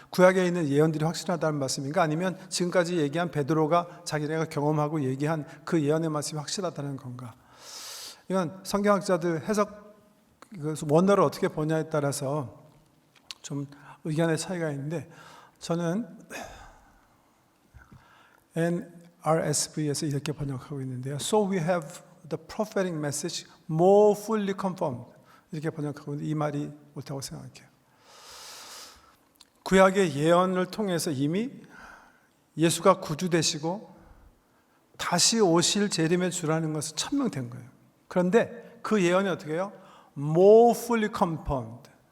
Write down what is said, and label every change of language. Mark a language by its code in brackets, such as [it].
[ko] 구약에 있는 예언들이 확실하다는 말씀인가? 아니면 지금까지 얘기한 베드로가 자기네가 경험하고 얘기한 그 예언의 말씀이 확실하다는 건가? 이건 성경학자들 해석 원어를 어떻게 보냐에 따라서 좀 의견의 차이가 있는데 저는 NRSV에서 이렇게 번역하고 있는데요. [en] So we have the prophetic message more fully confirmed. [ko] 이렇게 번역하고 있는데 이 말이 옳다고 생각해요. 구약의 예언을 통해서 이미 예수가 구주 되시고 다시 오실 재림의 주라는 것은 천명된 거예요. 그런데 그 예언이 어떻게 해요? [en] More fully confirmed.